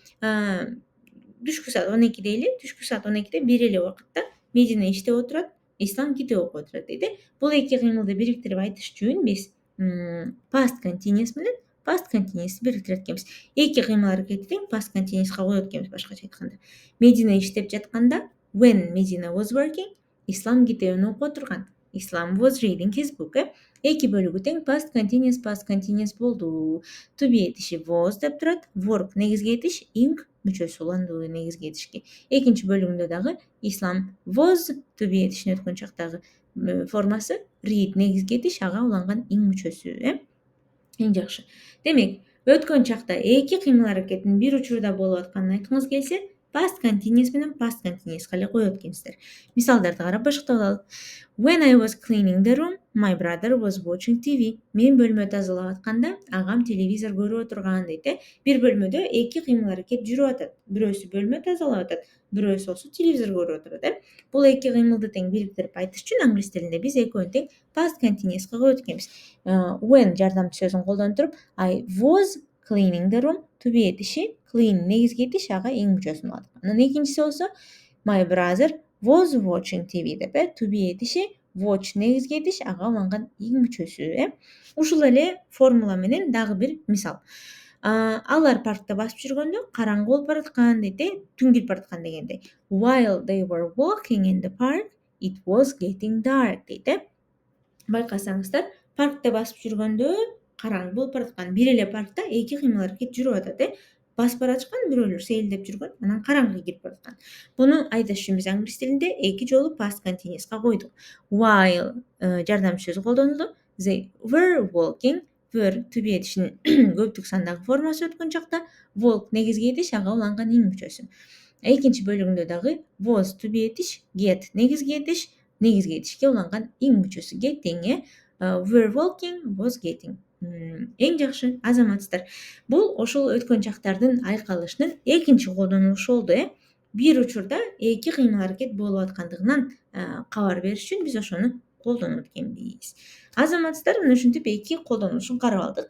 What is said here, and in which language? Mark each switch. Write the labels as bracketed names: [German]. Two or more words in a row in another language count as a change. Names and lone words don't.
[Kyrgyz] Түшкү саат 12 дейли, түшкү саат 12-де бир эле убакытта Медина иштеп отурат, Ислам китеп окуп отурат дейт. Бул эки кыймылды бириктирип айтыш үчүн биз [English] past continuous [Kyrgyz] менен [English] past continuous [Kyrgyz] бириктирет экенбиз. Эки кыймыл аракетин [English] past continuous'ка [Kyrgyz] коет экенбиз башкача айтканда. Медина иштеп жатканда [English] when Medina was working, [Kyrgyz] Ислам китебин окуп отурган. [English] Ислам was reading his book. [Kyrgyz] Эки бөлүгү тең [English] past continuous [Kyrgyz] болду. [English] To be [Kyrgyz] этиши was деп турат. Work негизги этиш, ing мүчөсү уланды негизги этишке. Экинчи бөлүгүндө дагы Ислам [English] was to be [Kyrgyz] этишин өткөн чактагы формасы read негизги этиш, ага уланган ing мүчөсү. Эң жакшы. Демек, өткөн чакта эки кыймыл аракеттин бир учурда болуп атканын айткыңыз келсе, [English] past continuous [Kyrgyz] менен [English] past continuous'ка [Kyrgyz] эле коет экенсиздер. Мисалдарды карап башкартып алалы. [English] When I was cleaning the room, my brother was watching TV. [Kyrgyz] Мен бөлмө тазалап атканда, агам телевизор көрүп отурган дейт. Бир бөлмөдө эки кыймыл аракет жүрүп атат. Бирөөсү бөлмө тазалап атат, бирөөсү болсо телевизор көрүп отурат. Бул эки кыймылды тең бириктирип айтыш үчүн англис тилинде биз экөөнү тең [English] past continuous'ка [Kyrgyz] коет экенбиз. When жардамчы сөзүн колдонуп туруп, [English] I was cleaning the room, to be этиши, clean [Kyrgyz] негизги этиш, ага ing мүчөсүн алат. Анан экинчиси болсо [English] my brother was watching TV [Kyrgyz] деп, [English] to be [Kyrgyz] этиши, watch негизги этиш, ага уланган ing мүчөсү. Ушул эле формула менен дагы бир мисал. Алар паркта басып жүргөндө караңгы болуп бараткан дейт, түн кирип бараткан дегендей. [English] While they were walking in the park, it was getting dark дейт. [Kyrgyz] Байкасаңыздар, паркта басып жүргөндө караңгы болуп бараткан. Бир эле паркта эки кыймыл аракет жүрүп атат. Басып бараткан, бирөөлөр сейилдеп жүргөн, анан караңгы кирип бараткан. Буну айтыш үчүн биз англис тилинде эки жолу [English] past continuous'ка [Kyrgyz] койдук. While жардамчы сөзү колдонулду. [English] They were walking, were to be [Kyrgyz] этишинин көптүк сандагы формасы өткөн чакта walk негизги этиш, ага уланган ing мүчөсү. Экинчи бөлүгүндө дагы [English] was to be [Kyrgyz] этиш, get негизги этишке уланган ing мүчөсү getting. [English] Were walking, was getting. [Kyrgyz] Эң жакшы азаматсыздар. Бул ошол өткөн чактардын айкалышынын экинчи колдонулушу болду. Бир учурда эки кыймыл аракет болуп аткандыгынан кабар бериш үчүн биз ошону колдонот экенбиз. Азаматсыздар, мына ушинтип эки колдонулушун карап алдык.